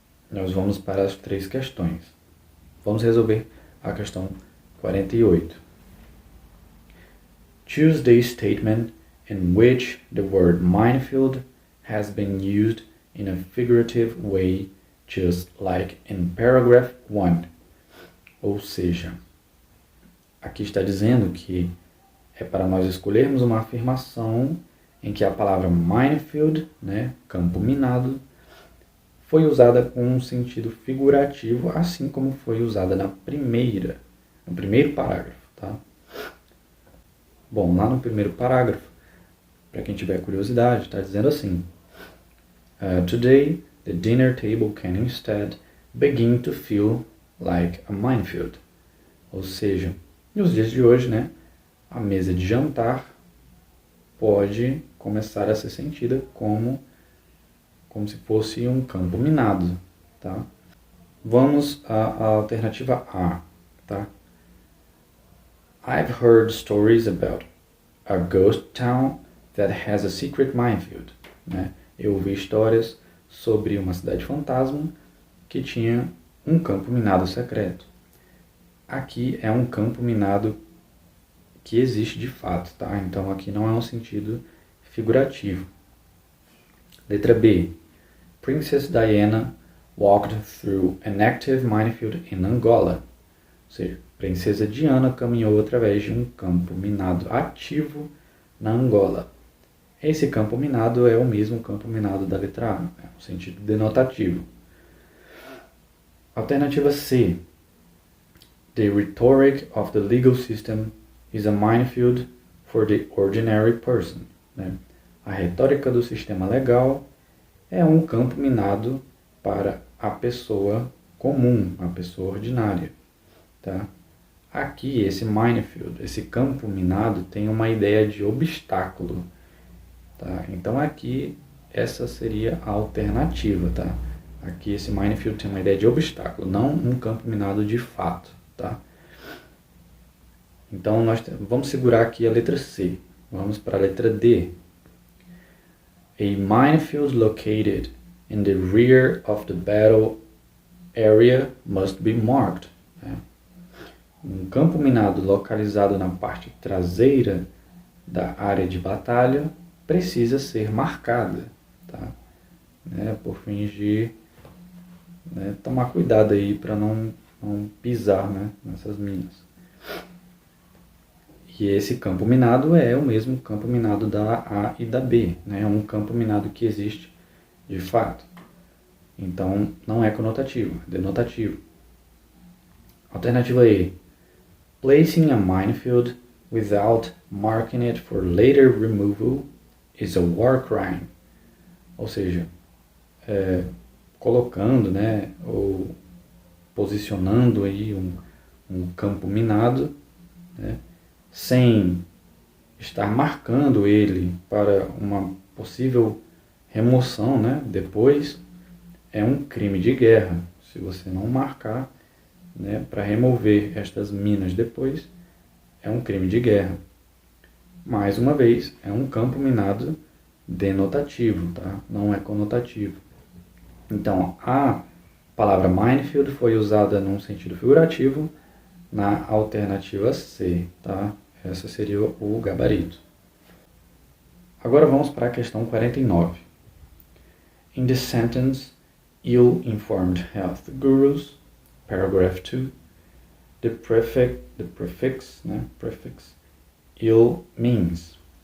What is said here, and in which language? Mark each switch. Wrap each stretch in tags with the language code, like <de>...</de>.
<pt>Nós vamos para as 3 questões. Vamos resolver a questão 48.</pt> <en>Choose the statement in which the word minefield has been used in a figurative way, just like in paragraph 1.</en> <pt>Ou seja, aqui está dizendo que é para nós escolhermos uma afirmação em que a palavra minefield, né, campo minado, foi usada com um sentido figurativo, assim como foi usada no primeiro parágrafo, tá? Bom, lá no primeiro parágrafo, para quem tiver curiosidade, está dizendo assim: Today, the dinner table can instead begin to feel like a minefield. Ou seja, nos dias de hoje, né, a mesa de jantar pode começar a ser sentida como se fosse um campo minado, tá? Vamos à alternativa A, tá?</pt> <en>I've heard stories about a ghost town that has a secret minefield, né?</en> <pt>Eu ouvi histórias sobre uma cidade fantasma que tinha um campo minado secreto. Aqui é um campo minado que existe de fato, tá? Então aqui não é um sentido figurativo. Letra B.</pt> <en>Princess Diana walked through an active minefield in Angola.</en> <pt>Ou seja, Princesa Diana caminhou através de um campo minado ativo na Angola. Esse campo minado é o mesmo campo minado da letra A, né? No sentido denotativo. Alternativa C.</pt> <en>The rhetoric of the legal system is a minefield for the ordinary person.</en> <pt>Né? A retórica do sistema legal é um campo minado para a pessoa comum, a pessoa ordinária. Tá? Aqui, esse minefield, esse campo minado, tem uma ideia de obstáculo. Tá? Então aqui, essa seria a alternativa. Tá? Aqui, esse minefield tem uma ideia de obstáculo, não um campo minado de fato. Tá? Então, nós vamos segurar aqui a letra C. Vamos para a letra D.</pt> <en>A minefield located in the rear of the battle area must be marked.</en> <pt>Um campo minado localizado na parte traseira da área de batalha precisa ser marcada, tá? Por fins de tomar cuidado aí para não pisar, né, nessas minas. E esse campo minado é o mesmo campo minado da A e da B, né? É um campo minado que existe de fato. Então, não é conotativo, é denotativo. Alternativa E.</pt> <en>Placing a minefield without marking it for later removal is a war crime.</en> <pt>Ou seja, colocando, né, ou posicionando aí um campo minado, né, sem estar marcando ele para uma possível remoção, né, depois, é um crime de guerra. Se você não marcar, né, para remover estas minas depois, é um crime de guerra. Mais uma vez, é um campo minado denotativo, tá? Não é conotativo. Então, a palavra minefield foi usada num sentido figurativo na alternativa C, tá? Essa seria o gabarito. Agora vamos para a questão 49.</pt> <en>In the sentence, ill-informed health gurus, paragraph 2, the prefix ill means.</en>